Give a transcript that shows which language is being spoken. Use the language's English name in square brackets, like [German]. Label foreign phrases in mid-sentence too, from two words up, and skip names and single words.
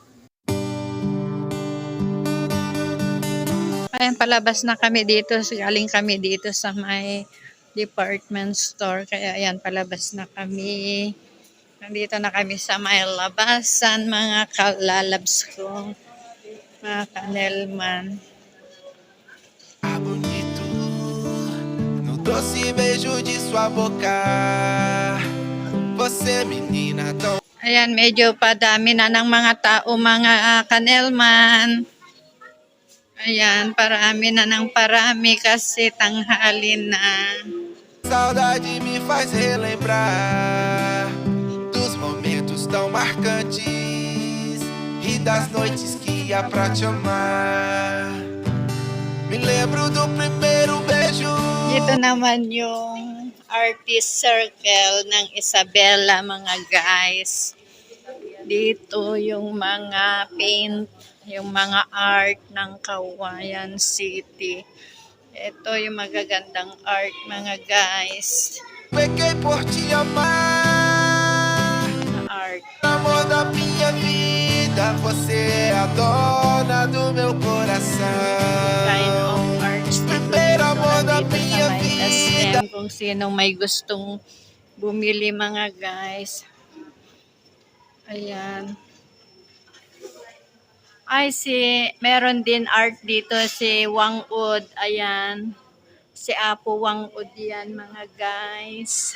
[Filipino] Ayan, palabas na kami dito. Galing kami dito sa may department store. Kaya ayan, palabas na kami. Nandito na kami sa may labasan, mga kalalabs ko. Mga kanelman. [Portuguese] Ah, bonito, no doce beijo de sua boca. Você, menina tão [Filipino] Ayan, medyo padami na ng mga tao, mga kanelman. Ayan, parami na ng parami kasi tanghali na. [Portuguese] saudade me faz relembrar dos momentos tão marcantes e das noites que ia pra te amar. Me lembro do primeiro beijo. [Filipino] Dito naman yung artist circle ng Isabela, mga guys. Dito yung mga paint, yung mga art ng Kawayan City. Ito yung magagandang art, mga guys. [Portuguese] Pequei por te amar, [Filipino] Art. [Portuguese] amor da minha vida. Você é a dona do meu [English] Kind [Portuguese] coração. [English] of arts [Filipino] dito. [Portuguese] Primeiro amor da [Filipino] Nandito sa [Portuguese] minha [Filipino] may [Portuguese] vida. [Filipino] SM. Kung sino may gustong bumili, mga guys. Ayan. Ay, meron din art dito si Wang Ud. Ayan. Si Apo Wang Ud yan, mga guys.